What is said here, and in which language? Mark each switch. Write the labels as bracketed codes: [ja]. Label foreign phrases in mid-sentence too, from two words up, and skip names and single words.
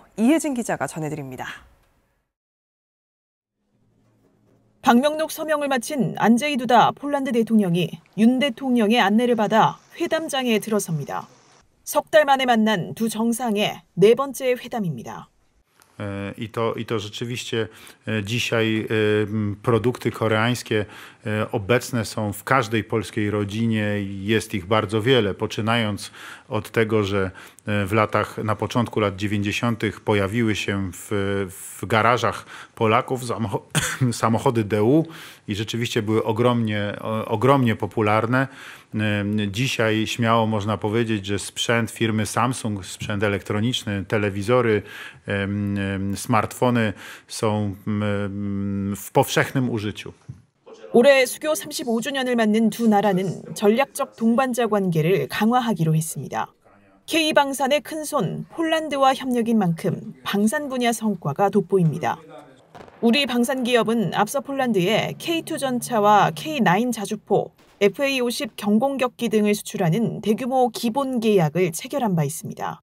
[ko] 이혜진 기자가 전해드립니다. 방명록 서명을 마친 안제이 두다 폴란드 대통령이 윤 대통령의 안내를 받아 회담장에 들어섭니다. 석 달 만에 만난 두 정상의 네 번째 회담입니다. [pl] I to rzeczywiście dzisiaj produkty koreańskie obecne są w każdej polskiej rodzinie i jest ich bardzo wiele, poczynając od tego, że na początku lat 90. pojawiły się w garażach Polaków samochody DU i rzeczywiście były ogromnie popularne. Dzisiaj śmiało można powiedzieć, że sprzęt firmy Samsung, sprzęt elektroniczny, telewizory, smartfony są w powszechnym użyciu. [ko] 올해 수교 35주년을 맞는 두 나라는 전략적 동반자 관계를 강화하기로 했습니다. K-방산의 큰손 폴란드와 협력인 만큼 방산 분야 성과가 돋보입니다. 우리 방산 기업은 앞서 폴란드에 K2 전차와 K9 자주포, FA-50 경공격기 등을 수출하는 대규모 기본 계약을 체결한 바 있습니다.